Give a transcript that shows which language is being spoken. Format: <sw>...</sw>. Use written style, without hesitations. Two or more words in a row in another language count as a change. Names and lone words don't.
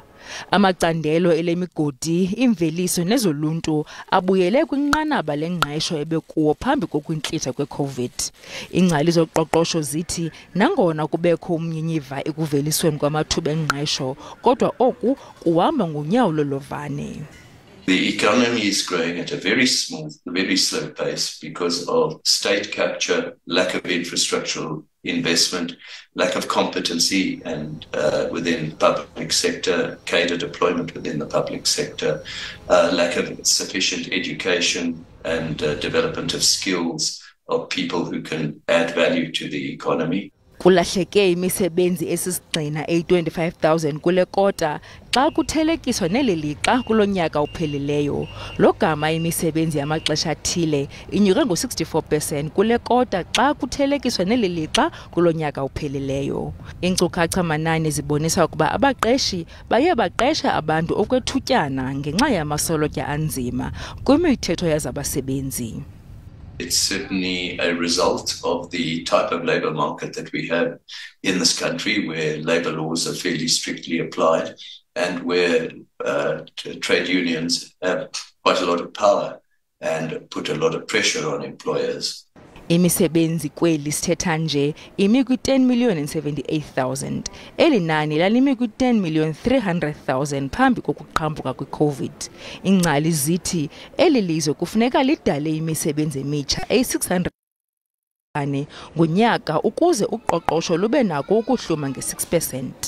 <xh>Amacandelo elemigodi, imveliso nezoluntu abuyele kwinqanaba lengqesho ebekuwo phambi kokwintlitha kwe-COVID. Ingcali zoqoqosho zithi nangona kubekho umnyinyiva ekuvelisweni kwamathuba engqesho, kodwa oku kuhamba ngonyawo lolovane.</xh> <en>The economy is growing at a very small, very slow pace because of state capture, lack of infrastructural investment, lack of competency and within public sector, cadre deployment within the public sector, lack of sufficient education and development of skills of people who can add value to the economy.</en> <xh>Kulahleke imisebenzi esisigxina 25,000 kule kota xa kuthelekiswa nelilixa kulo nyaka uphelileyo. Lo gama imisebenzi yamaxesha athile inyuke ngo-64% kule kota xa kuthelekiswa nelilixa kulo nyaka uphelileyo. Iinkcukacha manani zibonisa ukuba abaqeshi baye baqesha abantu okwethutyana ngenxa yamasolotya anzima kwimithetho yazabasebenzi.</xh> <en>It's certainly a result of the type of labour market that we have in this country, where labour laws are fairly strictly applied and where trade unions have quite a lot of power and put a lot of pressure on employers.</en> <xh>Imisebenzi kweli sithetha nje imi kwi-10,078,000. Eli nani lalimi kwi-10,300,000 phambi kokuqhambuka kwi-COVID. Ingcali zithi eli lizwe kufuneka lidale imisebenzi emitsha eyi-600 ngonyaka ukuze uqoqosho lube nako ukuhluma nge-6%.</xh>